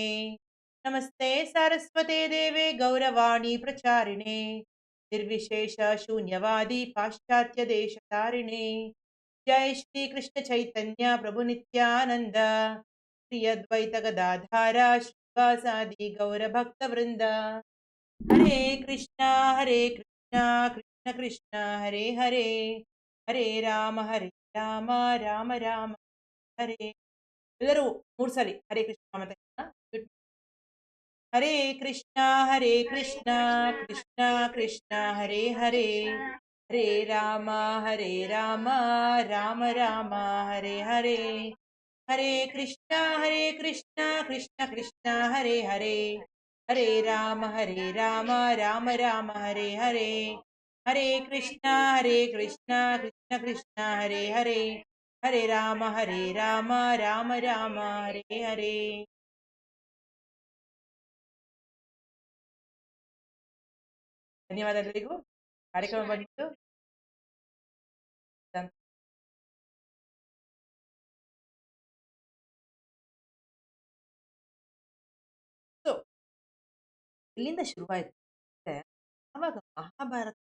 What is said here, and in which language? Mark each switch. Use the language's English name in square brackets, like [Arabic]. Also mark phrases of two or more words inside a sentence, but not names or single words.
[Sanskrit] ನಮಸ್ತೆ ಸಾರಸ್ವತೆ ದೇವೆ ಗೌರವಾಣಿ ಪ್ರಚಾರಿಣೆ ನಿರ್ವಿಶೇಷ ಶೂನ್ಯವಾದಿ ಪಾಶ್ಚಾತ್ಯ ದೇಶತಾರಿಣೆ. ಜೈ ಶ್ರೀ ಕೃಷ್ಣ ಚೈತನ್ಯ ಪ್ರಭು ನಿತ್ಯಾನಂದ ಶ್ರೀ ಅದ್ವೈತ ಗದಾಧಾರ ಶ್ರೀವಾಸಾದಿ ಗೌರ ಭಕ್ತ ವೃಂದ. ಹರೇ ಕೃಷ್ಣ ಕೃಷ್ಣ ಕೃಷ್ಣ ಹರೇ ಹರೇ, ಹರೇ ರಾಮ ರಾಮ ರಾಮ ಹರೇ. [Kannada] ಎಲ್ಲರೂ 3 ಸಲ [Sanskrit] ಹರೇ ಕೃಷ್ಣ ಮತ್ತೆ ಹರೇ ಕೃಷ್ಣ ಕೃಷ್ಣ ಕೃಷ್ಣ ಹರೇ ಹರೇ, ಹರೇ ರಾಮ ರಾಮ ರಾಮ ಹರೇ ಹರೇ. ಹರೇ ಕೃಷ್ಣ ಕೃಷ್ಣ ಕೃಷ್ಣ ಹರೇ ಹರೇ, ಹರೇ ರಾಮ ರಾಮ ರಾಮ ಹರೇ ಹರೇ. ಹರೇ ಕೃಷ್ಣ ಕೃಷ್ಣ ಕೃಷ್ಣ ಹರೇ ಹರೇ, ಹರೇ ರಾಮ ರಾಮ ರಾಮ ಹರೇ ಹರೇ. [Kannada] ಧನ್ಯವಾದ ಎಲ್ಲರಿಗೂ. ಕಾರ್ಯಕ್ರಮ ಬಂದಿತ್ತು ಎಲ್ಲಿಂದ ಶುರುವಾಯಿತು ಅಂದ್ರೆ ಅವಾಗ ಮಹಾಭಾರತ